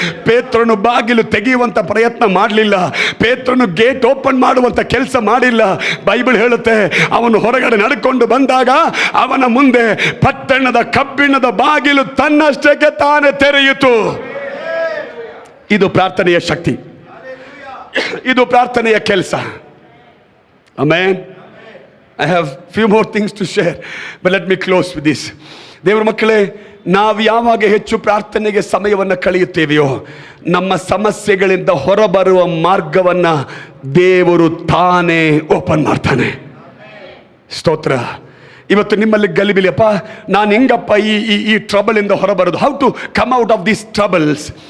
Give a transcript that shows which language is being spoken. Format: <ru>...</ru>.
<kn>ಪೇತ್ರನು ಬಾಗಿಲು ತೆಗೆಯುವಂತ ಪ್ರಯತ್ನ ಮಾಡಲಿಲ್ಲ, ಪೇತ್ರನು ಗೇಟ್ ಓಪನ್ ಮಾಡುವಂತ ಕೆಲಸ ಮಾಡಿಲ್ಲ. ಬೈಬಲ್ ಹೇಳುತ್ತೆ ಅವನು ಹೊರಗಡೆ ನಡ್ಕೊಂಡು ಬಂದಾಗ ಅವನ ಮುಂದೆ ಪಟ್ಟಣದ ಕಬ್ಬಿಣದ ಬಾಗಿಲು ತನ್ನಷ್ಟಕ್ಕೆ ತಾನೇ ತೆರೆಯಿತು. ಇದು ಪ್ರಾರ್ಥನೆಯ ಶಕ್ತಿ, ಇದು ಪ್ರಾರ್ಥನೆಯ ಕೆಲಸ. Amen.</kn> <en>I have few more things to share, but let me close with this.</en> <kn>ದೇವರ ಮಕ್ಕಳೇ, ನಾವು ಯಾವಾಗ ಹೆಚ್ಚು ಪ್ರಾರ್ಥನೆಗೆ ಸಮಯವನ್ನು ಕಳೆಯುತ್ತೇವೆಯೋ ನಮ್ಮ ಸಮಸ್ಯೆಗಳಿಂದ ಹೊರಬರುವ ಮಾರ್ಗವನ್ನು ದೇವರು ತಾನೇ ಓಪನ್ ಮಾಡ್ತಾನೆ. ಸ್ತೋತ್ರ. ಇವತ್ತು ನಿಮ್ಮಲ್ಲಿ ಗಲಿಬಿಲಿಯಪ್ಪ, ನಾನು ಹೆಂಗಪ್ಪ ಈ ಟ್ರಬಲಿಂದ ಹೊರಬರೋದು,</kn> <en>How to come out of these troubles.</en>